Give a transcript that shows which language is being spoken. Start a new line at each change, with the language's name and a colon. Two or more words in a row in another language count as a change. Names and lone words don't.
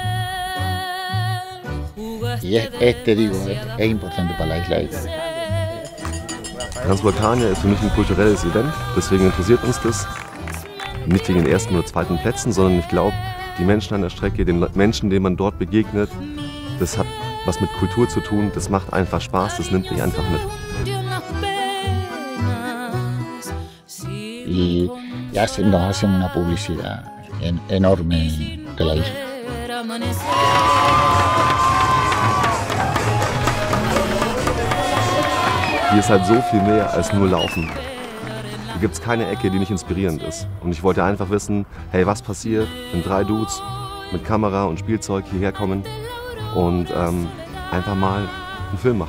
German: Transvulkania ist für mich ein kulturelles Event, deswegen interessiert uns das. Nicht wegen den ersten oder zweiten Plätzen, sondern ich glaube, die Menschen an der Strecke, den Menschen, denen man dort begegnet, das hat was mit Kultur zu tun, das macht einfach Spaß, das nimmt dich einfach mit.
Spanish: Y hacen, nos hacen una publicidad enorme de la isla.
German: Hier ist halt so viel mehr als nur Laufen. Hier gibt es keine Ecke, die nicht inspirierend ist. Und ich wollte einfach wissen, hey, was passiert, wenn 3 Dudes mit Kamera und Spielzeug hierher kommen und einfach mal einen Film machen.